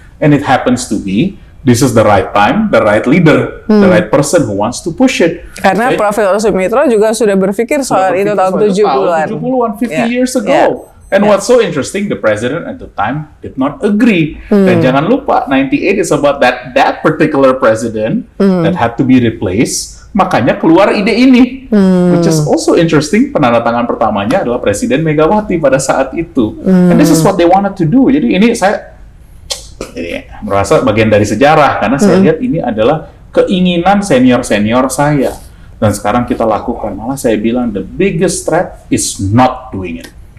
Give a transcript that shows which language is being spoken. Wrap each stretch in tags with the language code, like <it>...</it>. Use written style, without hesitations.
<en>And it happens to be, this is the right time, the right leader, the right person who wants to push it.</en> <id>Karena Profesor Sumitro juga sudah berpikir soal itu tahun 70-an.</id> <en>50 years ago. And what's so interesting, the president at the time did not agree.</en> <id>Dan jangan lupa,</id> <en>98 is about that particular president that had to be replaced.</en> <id>Makanya keluar ide ini,</id> <en>which is also interesting.</en> <id>Penandatangan pertamanya adalah Presiden Megawati pada saat itu.</id> <en>And this is what they wanted to do.</en> <id>Jadi ini saya merasa bagian dari sejarah, karena saya lihat ini adalah keinginan senior-senior saya. Dan sekarang kita lakukan. Malah saya bilang</id> <en>the biggest threat is not doing it.</en>